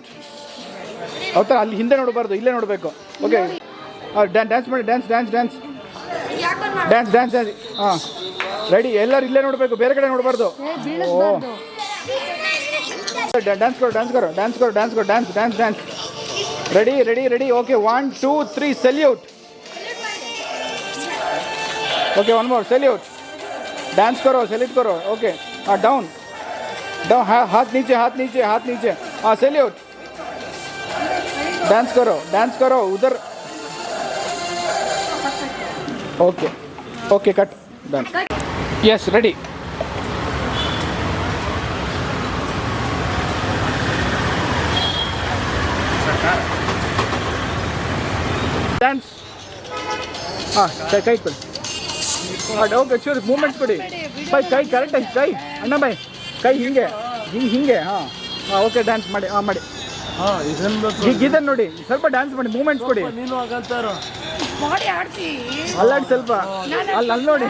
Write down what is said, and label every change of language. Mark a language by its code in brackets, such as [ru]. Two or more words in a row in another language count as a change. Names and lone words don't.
[kn] ಹೌದಾ? ಅಲ್ಲಿ ಹಿಂದೆ ನೋಡಬಾರ್ದು, ಇಲ್ಲೇ ನೋಡಬೇಕು. [en] OK dance [kn] ಮಾಡಿ. [en] dance haan ready. [kn] ಎಲ್ಲರೂ ಇಲ್ಲೇ ನೋಡಬೇಕು, ಬೇರೆ ಕಡೆ ನೋಡಬಾರ್ದು. [en] dance ready. OK 1 2 3 salute. OK one more salute. [hi] डांस करो, सैल्यूट करो. [en] OK down. [hi] हाथ नीचे. हाँ सैल्यूट. डांस करो उधर. [en] OK cut done. yes ready. dance. [kn] हाँ कई ಓಕೆ ಚೂರು ಮೂಮೆಂಟ್ಸ್ ಕೊಡಿ. ಕೈ ಕರೆಕ್ಟಾಗಿ ಕೈ ಅಣ್ಣ ಬಾಯ್ ಕೈ ಹಿಂಗೆ ಹಾಂ [en] OK dance [kn] ಮಾಡಿ. ಮಾಡಿ ಗೀತನ್ ನೋಡಿ, ಸ್ವಲ್ಪ ಡ್ಯಾನ್ಸ್ ಮಾಡಿ, ಮೂಮೆಂಟ್ಸ್ ಕೊಡಿ. ಅಲ್ಲಾಡಿ ಸ್ವಲ್ಪ, ಅಲ್ಲಿ ನೋಡಿ.